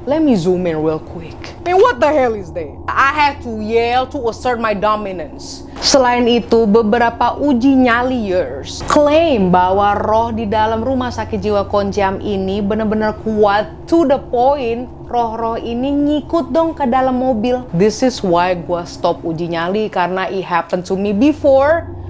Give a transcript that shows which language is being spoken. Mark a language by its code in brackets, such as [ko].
[en] Let me zoom in real quick. Man, what the hell is that? I have to yell to assert my dominance. [id] Selain itu, beberapa uji nyaliers klaim bahwa roh di dalam rumah sakit jiwa Konjiam ini benar-benar kuat [en] to the point [id] roh-roh ini ngikut dong ke dalam mobil. [en] This is why gua stop [id] uji nyali, karena [en] it happened to me before.